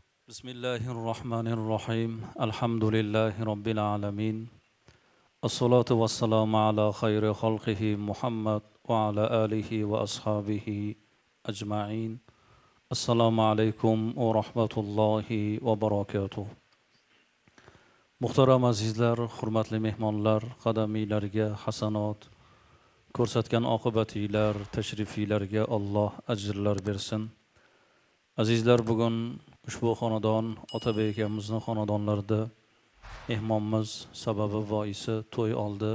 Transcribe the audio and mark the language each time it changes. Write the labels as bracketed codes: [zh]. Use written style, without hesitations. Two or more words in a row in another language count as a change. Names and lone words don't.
[ar] بسم الله الرحمن الرحيم الحمد لله رب العالمين الصلاة والسلام على خير خلقه محمد وعلى آله وأصحابه أجمعين السلام عليكم ورحمة الله وبركاته [uz] Muhtaram azizlar, hurmatli mehmonlar, qadamiylarga hasanot, ko'rsatgan oqibatinglar, tashrifinglarga Alloh ajrlar bersin. Azizlar, bugun ushbu xonadon Otabek akamizning xonadonlarida mehmonmiz, sababi boisi to'y oldi.